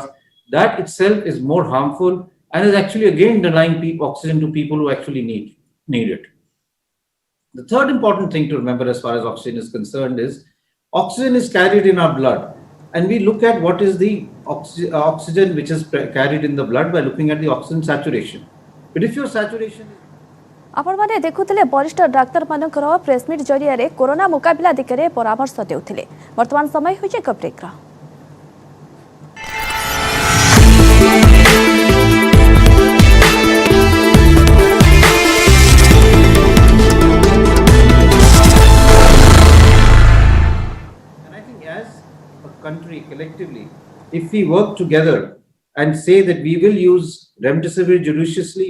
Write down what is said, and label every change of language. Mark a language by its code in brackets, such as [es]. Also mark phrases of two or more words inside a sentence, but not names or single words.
[en] That itself is more harmful and is actually again denying oxygen to people who actually need it. The third important thing to remember as far as oxygen is concerned is oxygen is carried in our blood. And we look at what is the oxygen which is carried in the blood by looking at the oxygen saturation. But if your saturation is... [or] ଆପଣ ମାନେ ଦେଖୁଥିଲେ ବରିଷ୍ଠ ଡାକ୍ତର ମାନଙ୍କର ପ୍ରେସମିଟ ଜରିଆ କରୋନା ମୁକାବିଲା ଦିଗରେ ପରାମର୍ଶ ଦେଉଥିଲେ। ବର୍ତ୍ତମାନ ସମୟ ହୋଇଛି ଏକ ବ୍ରେକ ର। [en] Country collectively, if we work together and say that we will use remdesivir judiciously,